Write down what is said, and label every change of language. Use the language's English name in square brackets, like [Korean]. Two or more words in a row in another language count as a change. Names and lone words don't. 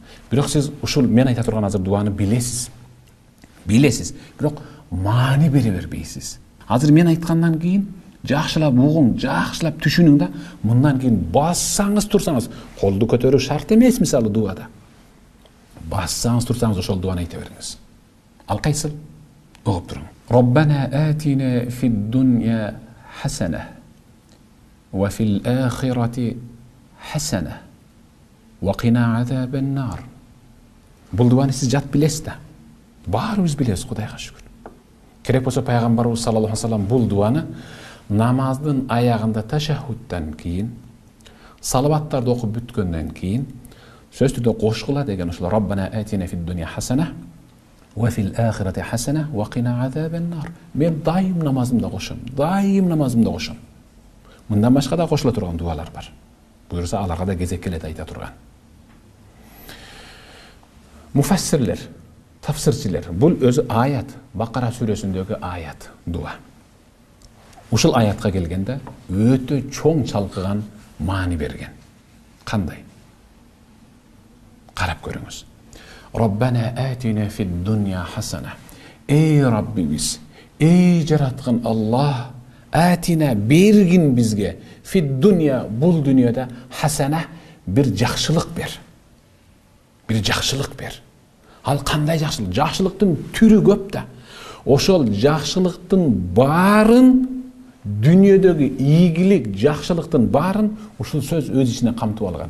[Kyrgyz] Бирок сиз ушул мен айта турган азыр дуаны билесиз. Билесиз, бирок маани бере бербейсиз. Азыр мен айткандан кийин жакшылап угуң, жакшылап түшүнүң да, мындан кийин бассаңыз турсаңыз, колду көтөрүү шарт эмес, мисалы дуада. Бассаңыз турсаңыз ошол дуаны айта бериңиз. Ал кайсыл? Угуп туруң. [Arabic] ربنا آتنا في الدنيا حسنة وفي الآخرة حسنة وقنا عذاب النار. [Kyrgyz] Бул дуаны сиз жат билесиз да. Баарыбыз билебиз, Кудайга шүкүр. Керек болсо пайгамбарыбыз [Arabic] صلى الله عليه وسلم [Kyrgyz] бул дуаны намаздын аягында ташаххудтан кийин, салаваттарды окуп бүткөндөн кийин сөз түрдө кошкула деген ошол [Arabic] ربنا آتنا في الدنيا حسنة وفي الآخرة حسنة وقنا عذاب النار. [Kyrgyz] Мен дайым намазымда кошом, дайым намазымда кошом. Мындан башка да кошула турган дуалар бар. Буюрса аларга да кезек келет айта турган. Муфассирлер, тафсирчилер, бул өзү аят, Бакара сүрөсүндөгү аят, дуа. Ушул аятка келгенде өтө чоң чалкыган маани берген. Кандай? Карап көрүңүз. [Arabic] ربنا آتنا في الدنيا حسنة. [Kyrgyz] Эй Раббибиз, эй жараткан Аллах, атина бергин бизге [Arabic] في الدنيا, [Kyrgyz] бул дүйнөдө хасана, бир жакшылык бер. Бир жакшылык бер. Ал кандай жакшылык? Жакшылыктын түрү көп да. Ошол жакшылыктын баарын, дүйнөдөгү ийгилик, жакшылыктын баарын ушул сөз өз ичине камтып алган.